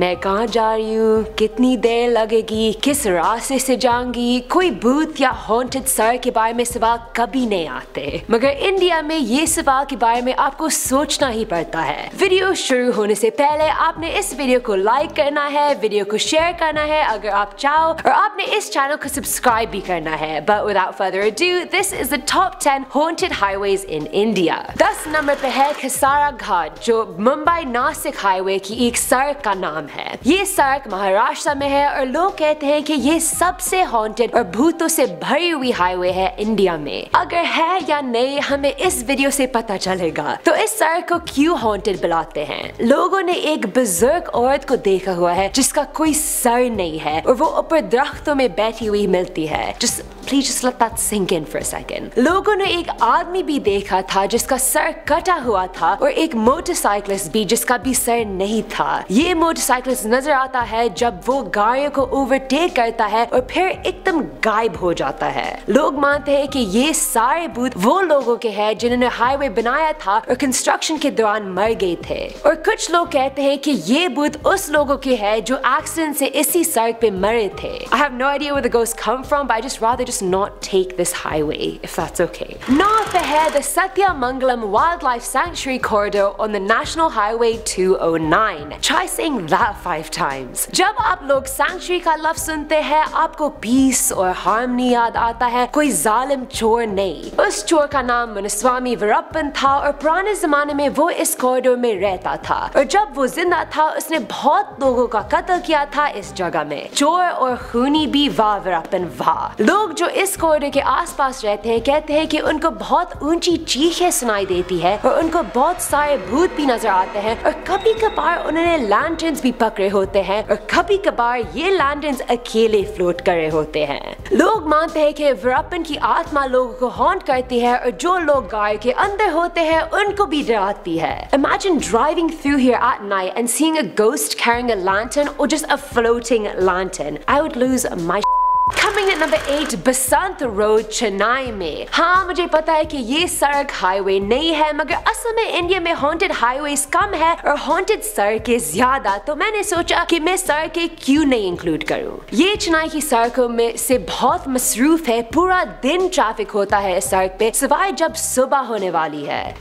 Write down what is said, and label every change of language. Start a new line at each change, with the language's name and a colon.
Hindi: मैं कहाँ जा रही हूँ, कितनी देर लगेगी, किस रास्ते से जाऊंगी, कोई भूत या हॉन्टेड सड़क के बारे में सवाल कभी नहीं आते। मगर इंडिया में ये सवाल के बारे में आपको सोचना ही पड़ता है। वीडियो शुरू होने से पहले आपने इस वीडियो को लाइक करना है, वीडियो को शेयर करना है अगर आप चाहो, और आपने इस चैनल को सब्सक्राइब भी करना है।
English: But without further ado, this is the top 10 haunted highways in India।
Hindi: 10 number पे है खसारा घाट, जो मुंबई नासिक हाईवे की एक सड़क का नाम है। ये सड़क महाराष्ट्र में है और लोग कहते हैं कि ये सबसे हॉन्टेड और भूतों से भरी हुई हाईवे है इंडिया में। अगर है या नहीं हमें इस वीडियो से पता चलेगा। तो इस सड़क को क्यों हॉन्टेड बुलाते हैं? लोगों ने एक बुजुर्ग औरत को देखा हुआ है जिसका कोई सर नहीं है और वो ऊपर दरख्तों में बैठी हुई मिलती है।
English: Please just let that sink in for a second।
Hindi: लोगों ने एक आदमी भी देखा था जिसका सर कटा हुआ था और एक मोटरसाइकिलिस्ट भी जिसका भी सर नहीं था। ये मोटरसाइकिलिस्ट नजर आता है जब वो गाड़ियों को ओवरटेक करता है और फिर एकदम गायब हो जाता है। लोग मानते हैं कि ये सारे भूत वो लोगों के हैं जिन्होंने हाईवे बनाया था और कंस्ट्रक्शन के दौरान मर गए थे, और कुछ लोग कहते हैं कि ये भूत उस लोगों के हैं जो एक्सीडेंट से इसी सड़क पे मरे थे।
English: I have no idea where the ghosts come from, but I just rather not take this highway, if that's okay। North ahead, the Satyamangalam Wildlife Sanctuary Corridor on the National Highway 209। Try saying that 5 times।
Hindi: जब आप लोग sanctuary का लफ्ज सुनते हैं आपको peace और harmony याद आता है, कोई जालिम चोर नहीं। उस चोर का नाम मुनिस्वामी वीरप्पन था और पुराने जमाने में वो इस कॉरिडोर में रहता था, और जब वो जिंदा था उसने बहुत लोगों का कत्ल किया था इस जगह में। चोर और खूनी भी वाह वीरप्पन वाह। लोग जो इस कॉरिडोर के आसपास रहते हैं कहते हैं कि उनको बहुत ऊंची चीखें सुनाई देती है और उनको बहुत सारे भूत भी नजर आते हैं, और कभी कभार उन्होंने लैंटर्न्स भी पकड़े होते हैं और कभी कभार ये लैंटर्न्स अकेले फ्लोट कर रहे होते हैं। लोग मानते हैं कि वीरप्पन की आत्मा लोगों को हॉन्ट करती है और जो लोग गाय के अंदर होते हैं उनको भी डराती है।
English: Imagine driving through here at night and seeing a ghost carrying a lantern or just a floating lantern। I would lose my Coming at number 8,
Hindi: Basant road Chennai में। हाँ, मुझे पता है कि ये सड़क हाईवे नहीं है, मगर असल में इंडिया में हॉन्टेड हाईवेज कम है और हॉन्टेड सड़कें ज्यादा, तो मैंने सोचा कि मैं सड़कें क्यों नहीं इंक्लूड करूँ। ये चेन्नई की सड़कों में से बहुत मसरूफ है, पूरा दिन ट्रैफिक होता है इस सड़क पे, सिवाय जब सुबह होने वाली है।